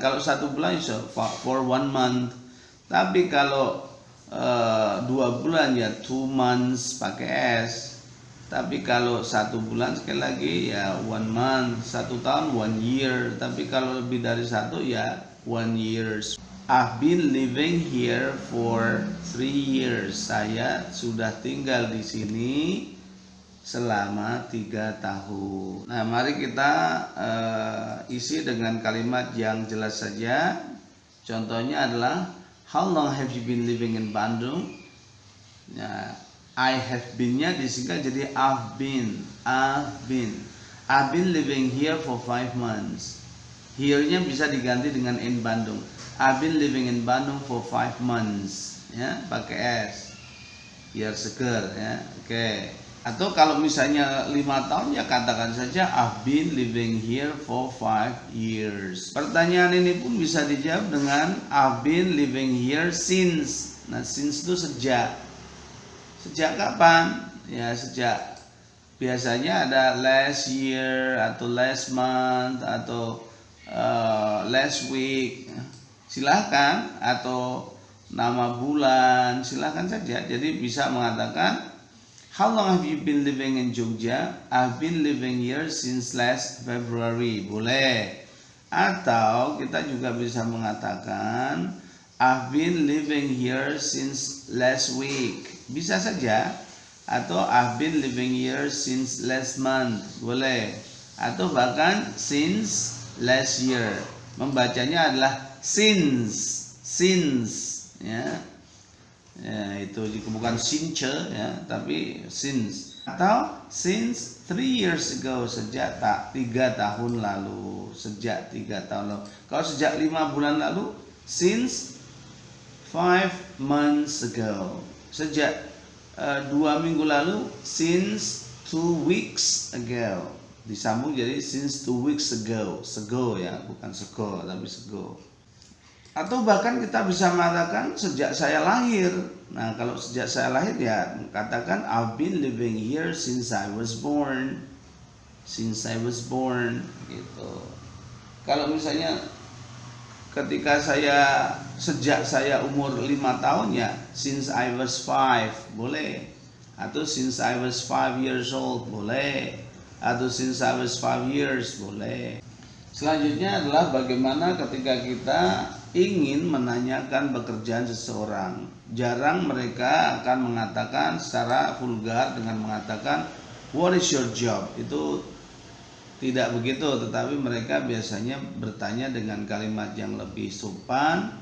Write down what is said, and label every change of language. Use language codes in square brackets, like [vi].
[id] Kalau 1 bulan bisa [en] for 1 month. [id] Tapi kalau 2 bulan ya [en] 2 months [id] pakai S. Tapi kalau 1 bulan sekali lagi ya 1 month. 1 tahun 1 year. Tapi kalau lebih dari 1 ya 1 years. [en] I've been living here for 3 years. [id] Saya sudah tinggal di sini selama 3 tahun. Nah, mari kita isi dengan kalimat yang jelas saja. Contohnya adalah [en] how long have you been living in Bandung? [id] Nah, I have been-nya disingkat jadi I've been. [en] I've been living here for 5 months. [id] Here-nya bisa diganti dengan in Bandung. [en] I've been living in Bandung for 5 months. [id] Ya, pakai S. Biar seger ya. Oke. Atau kalau misalnya 5 tahun ya katakan saja [en] I've been living here for 5 years. [id] Pertanyaan ini pun bisa dijawab dengan [en] I've been living here since. [id] Nah, since itu sejak. Sejak kapan? Ya, sejak. Biasanya ada [en] last year atau last month atau last week. [id] Silahkan, atau nama bulan, silahkan saja. Jadi bisa mengatakan [en] how long have you been living in Jogja? I've been living here since last February. [id] Boleh. Atau kita juga bisa mengatakan [en] I've been living here since last week. [id] Bisa saja. [en] Atau I've been living here since last month. Boleh. [id] Atau bahkan [en] since last year. [id] Membacanya adalah since. Ya. Ya, itu bukan since ya, tapi since. Atau [en] since 3 years ago, [id] sejak 3 tahun lalu. Sejak 3 tahun lalu. Kalau sejak 5 bulan lalu, [en] since 5 months ago. [id] Sejak 2 minggu lalu, [en] since 2 weeks ago. [id] Disambung jadi [en] since 2 weeks ago. [id] Sego ya, bukan sego tapi sego. Atau bahkan kita bisa mengatakan sejak saya lahir. Nah, kalau sejak saya lahir ya katakan [en] I've been living here since I was born. Since I was born gitu. [id] Kalau misalnya ketika sejak saya umur 5 tahun ya [en] since I was 5 [id] boleh. [en] Atau since I was 5 years old boleh. Atau since I was 5 years boleh. [id] Selanjutnya adalah bagaimana ketika kita ingin menanyakan pekerjaan seseorang. Jarang mereka akan mengatakan secara vulgar dengan mengatakan [en] what is your job? [id] Itu tidak begitu, tetapi mereka biasanya bertanya dengan kalimat yang lebih sopan.